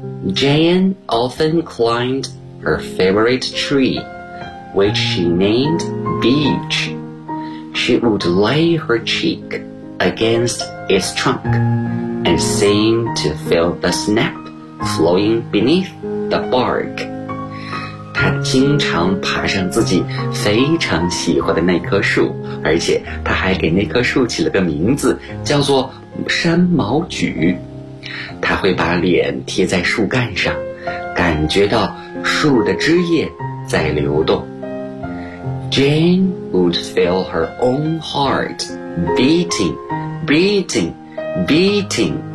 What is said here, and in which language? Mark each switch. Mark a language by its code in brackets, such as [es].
[en] Jane often climbed her favorite tree, which she named Beech. She would lay her cheek against its trunk and seem to feel the sap flowing beneath the bark. [zh] 他经常爬上自己非常喜欢的那棵树，而且他还给那棵树起了个名字，叫做山毛榉。他会把脸贴在树干上，感觉到树的枝叶在流动。 [en] Jane would feel her own heart beating, beating, beating.